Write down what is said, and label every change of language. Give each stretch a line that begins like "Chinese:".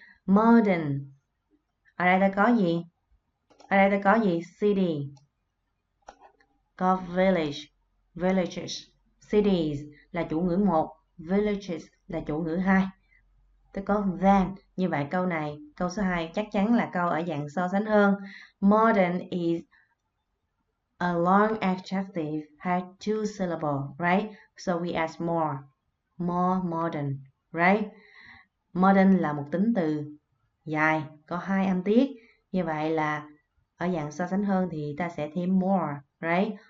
Vietnamese: Modern. Ở đây ta có gì? City. Có villages. Cities là chủ ngữ 1, villages là chủ ngữ 2. Ta có than. Như vậy câu số 2 chắc chắn là câu ở dạng so sánh hơn.
English: Modern is a long adjective had 2 syllables, right? So we add more modern, right?
Vietnamese: Modern là một tính từ dài, có 2 âm tiết. Như vậy là ở dạng so sánh hơn thì ta sẽ thêm more, right?